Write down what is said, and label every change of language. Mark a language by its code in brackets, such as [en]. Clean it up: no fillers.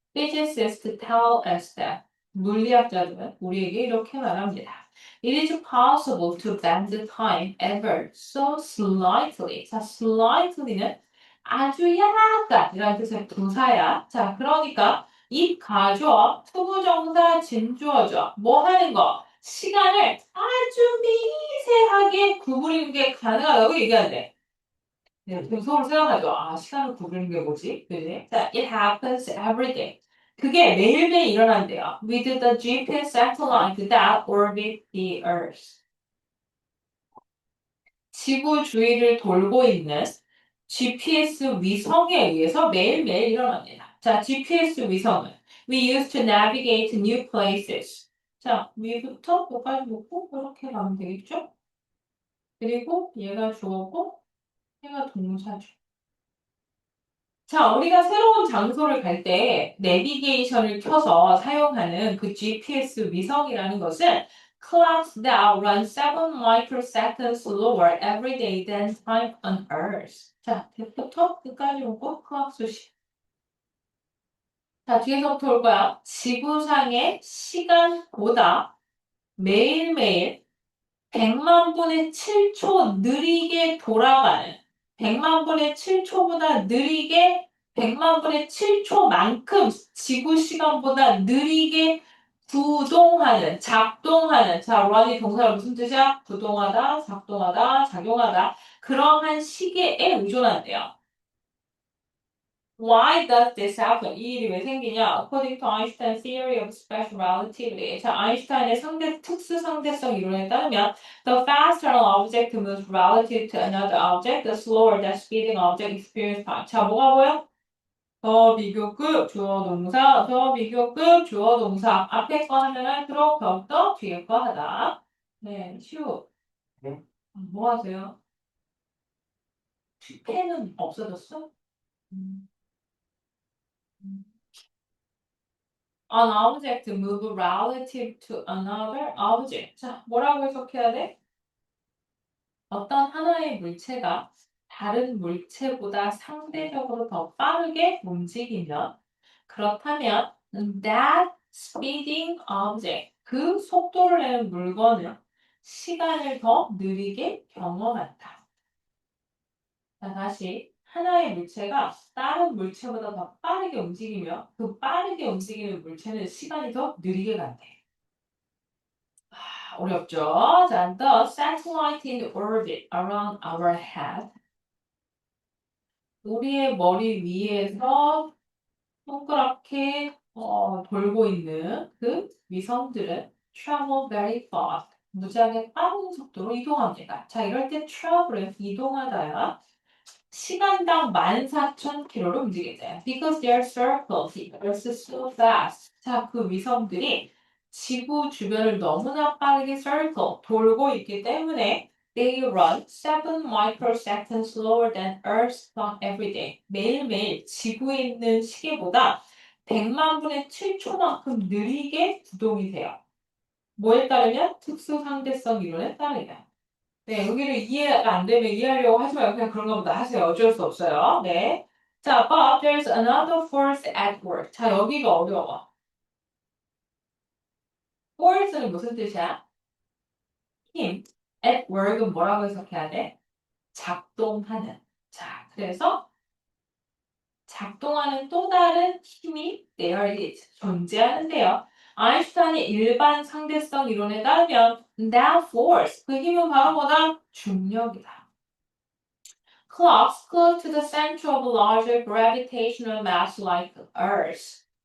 [en] Physicists tell us that. [ko] 물리학자들은 우리에게 이렇게 말합니다. [en] It is possible to bend the time ever so slightly. [ko] 자, slightly는 아주 약간 이라는 뜻의 부사야. 자, 그러니까 이 가주어, 투부정사, 진주어죠. 뭐 하는 거? 시간을 아주 미세하게 구부리는 게 가능하다고 얘기하는데. 네, 지금 서로 생각하죠. 아, 시간을 구부리는 게 뭐지? 그지? 자, [en] it happens every day. [ko] 그게 매일매일 일어난대요. [en] With the GPS satellite that orbit the Earth. [ko] 지구 주위를 돌고 있는 GPS 위성에 의해서 매일매일 일어납니다. 자, GPS 위성은 [en] we use to navigate new places. [ko] 자, 위부터 여기까지 놓고 이렇게 가면 되겠죠? 그리고 얘가 주어고 얘가 동사죠. 자, 우리가 새로운 장소를 갈 때 내비게이션을 켜서 사용하는 그 GPS 위성이라는 것은 [en] clocks that run 7 microseconds slower every day than time on Earth. [ko] 자, 대부터 끝까지 오고 clock 수식. 자, 뒤에서부터 올 거야. 지구상의 시간보다 매일매일 100만 분의 7초 느리게 돌아가는 100만 분의 7초보다 느리게 100만 분의 7초만큼 지구 시간보다 느리게 구동하는, 작동하는. 자, run이 동사가 무슨 뜻이야? 구동하다, 작동하다, 작용하다. 그러한 시계에 의존한대요. [en] Why does this happen? [ko] 이 일이 왜 생기냐? [en] According to Einstein's theory of special relativity. [ko] 자, 아인슈타인의 특수 상대성 이론에 따르면 [en] the faster an object moves relative to another object, the slower that speeding object experience time. [ko] 자, 뭐가 보여? 더 비교급 주어 동사, 더 비교급 주어 동사. 앞에 거 하면 할수록 더욱더 뒤에 거 하다. 네, 슈. 네? 뭐 하세요? 펜은 없어졌어? 음. [en] An object move relative to another object. [ko] 자, 뭐라고 해석해야 돼? 어떤 하나의 물체가 다른 물체보다 상대적으로 더 빠르게 움직이면, 그렇다면 [en] that speeding object, [ko] 그 속도를 내는 물건은 시간을 더 느리게 경험한다. 자, 다시 하나의 물체가 다른 물체보다 더 빠르게 움직이며 그 빠르게 움직이는 물체는 시간이 더 느리게 간대. 어렵죠? [en] 자, the satellite in orbit around our head. [ko] 우리의 머리 위에서 동그랗게 돌고 있는 그 위성들은 [en] travel very fast. [ko] 무지하게 빠른 속도로 이동합니다. 자, 이럴 때 travel은 이동하다야 시간당 14,000km로 움직이죠. [en] Because their circle is so fast. [ko] 자, 그 위성들이 지구 주변을 너무나 빠르게 [en] circle, [ko] 돌고 있기 때문에 [en] they run 7 microseconds slower than Earth's clock every day. [ko] 매일매일 지구에 있는 시계보다 100만 분의 7초만큼 느리게 구동이 돼요. 뭐에 따르면 특수상대성 이론에 따르면. 네, 여기를 이해가 안 되면 이해하려고 하지 말고 그냥 그런가 보다 하세요. 어쩔 수 없어요. 네. [en] 자, but there's another force at work. [ko] 자, 여기가 어려워. force는 무슨 뜻이야? 힘. at work은 뭐라고 해석해야 돼? 작동하는. 자, 그래서 작동하는 또 다른 힘이 [en] there is. [ko] 존재하는데요. 아인슈타인의 일반 상대성 이론에 따르면 [en] that force, [ko] 그 힘은 바로 뭐다? 중력이다. [en] Clocks close to the center of a larger gravitational mass like Earth.